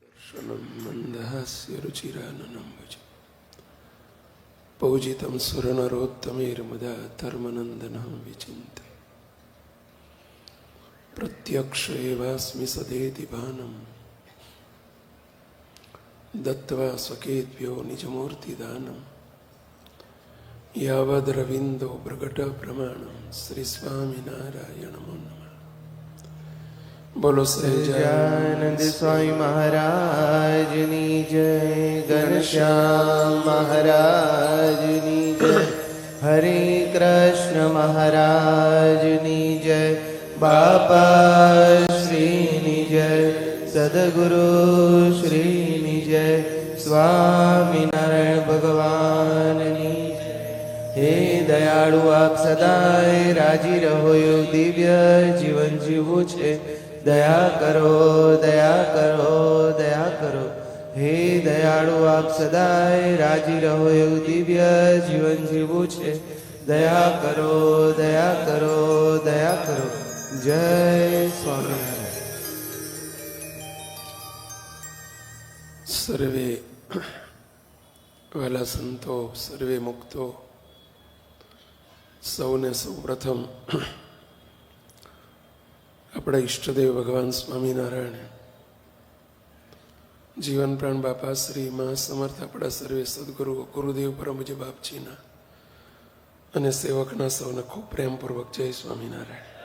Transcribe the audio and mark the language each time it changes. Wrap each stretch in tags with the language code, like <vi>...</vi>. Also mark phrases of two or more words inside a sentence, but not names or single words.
<sa>शनं मन्दहास्य रुचिराननं भज पूजितं सुरनरोत्तमैर्मुदा धर्मनन्दनं विचिन्त्य प्रत्यक्ष एवास्मि सदेति भानं दत्त्वा स्वकेभ्यो निजमूर्तिदानं यावद्रविन्दो प्रकटप्रमाणं श्रीस्वामिनारायणमो नमः।</sa> <gu>બોલો સહજાનંદ સ્વામી મહારાજ ની જય, ઘનશ્યામ મહારાજ ની જય, હરે કૃષ્ણ મહારાજ ની જય, બાપા શ્રી ની જય, સદગુરુ શ્રી ની જય, સ્વામી નારાયણ ભગવાન ની જય। હે દયાળુ આપ સદાય રાજી રહો, યો દિવ્ય જીવન जीवવું છે, દયા કરો દયા કરો દયા કરો। હે દયાળુ આપ સદાય રાજી રહો, એવું દિવ્ય જીવન જીવવું છે, દયા કરો દયા કરો દયા કરો। જય સ્વામિનારાયણ। સર્વે વાલા સંતો, સર્વે મુક્તો, સૌને સૌ પ્રથમ આપણા ઈષ્ટદેવ ભગવાન સ્વામિનારાયણ, જીવન પ્રાણ બાપા શ્રી મા સમર્થ, આપણા સર્વે સદગુરુ ગુરુદેવ પરમજ્ય બાપજીના અને સેવકના સૌને ખૂબ પ્રેમપૂર્વક જય સ્વામિનારાયણ।</gu>